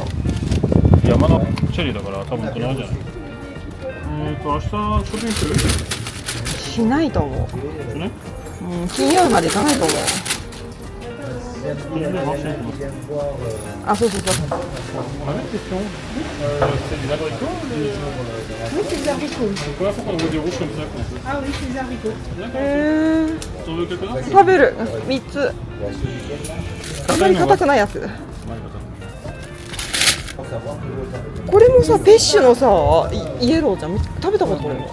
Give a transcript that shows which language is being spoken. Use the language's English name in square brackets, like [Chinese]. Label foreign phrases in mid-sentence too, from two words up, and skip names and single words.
[Japanese] 山のチェリーだから多分この辺じゃない。明日ショッピングする？しないと思う。ね？うん、金曜日まで行かないと思う。あ、そうそうそう。 [French] あれ question? C'est des abricots Oui, c'est des haricots. C'est quoi? Pourquoi on veut des rouges comme ça? Ah oui, c'est des haricots. D'accord. T'en veux quelques-uns? [Japanese] 食べる。3つ。あんまり硬くないやつ。これもさ、ペッシュのさ、イエローじゃん。食べたことない。